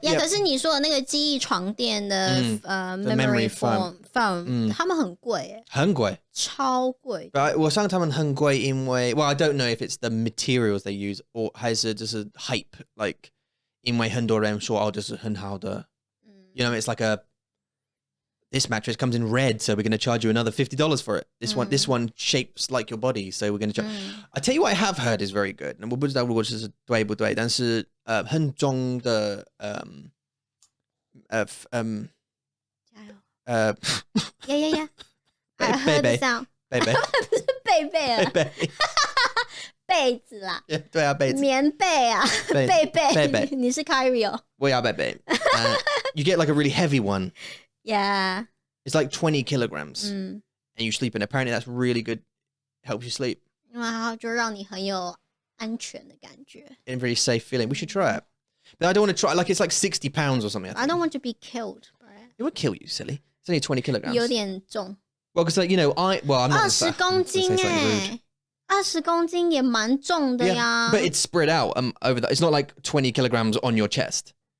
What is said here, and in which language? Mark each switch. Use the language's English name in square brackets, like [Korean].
[Chinese] yeah, 可是你说的那个记忆床垫的memory foam 他们很贵耶，很贵，超贵。我想他们很贵，因为 [English] well, I don't know if it's the materials they use or [Chinese] 还是就是 [English] hype, like [Chinese] 因为很多人说这是很好的。 [English] It's like this mattress comes in red, so we're going to charge you another $50 for it. This one shapes like your body, so we're going to charge. I tell you what I have heard is very good. [Chinese] 我不知道如果是对不对，但是很重的加油！ [English] Yeah. I heard the sound. [Chinese] 贝贝，不是贝贝啊，被子啦。对啊，被子。棉被啊，贝贝。你是 Kyrie 哦。我要贝贝。 [English] You get like a really heavy one. Yeah. It's like 20 kilograms. And you sleep in. Apparently that's really good helps you sleep. [Chinese] 因为它就让你很有安全的感觉。 [English] In a very safe feeling. We should try it. But I don't want to try, like it's like 60 pounds or something. I don't want to be killed by it. It would kill you, silly. It's only 20 kilograms. [Chinese] 有点重。 [English] Well, because like, you know, I'm not [Chinese] 20公斤20公斤也蛮重的呀。 [English] But it's spread out over that. It's not like 20 kilograms on your chest.